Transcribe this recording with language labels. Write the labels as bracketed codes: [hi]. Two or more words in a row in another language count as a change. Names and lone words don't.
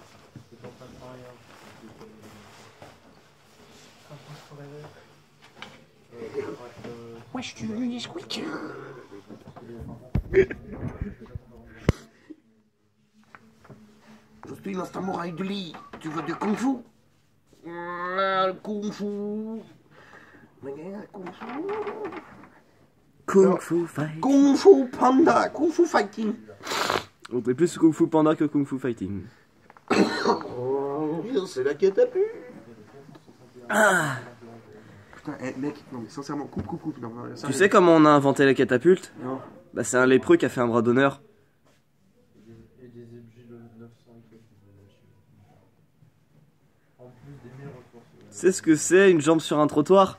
[fr] Wesh, tu veux du Nesquik? Je suis l'instant moral de lit. Tu veux du kung fu? Kung fu. Kung Fu Fight. Kung fu panda. Kung fu fighting. On fait plus Kung Fu Panda que Kung Fu Fighting. Oh, c'est la catapulte. Ah. Putain, mec, non mais sincèrement, coupe. Non, Tu sais comment on a inventé la catapulte? Non. Bah c'est un lépreux qui a fait un bras d'honneur. C'est ce que c'est une jambe sur un trottoir?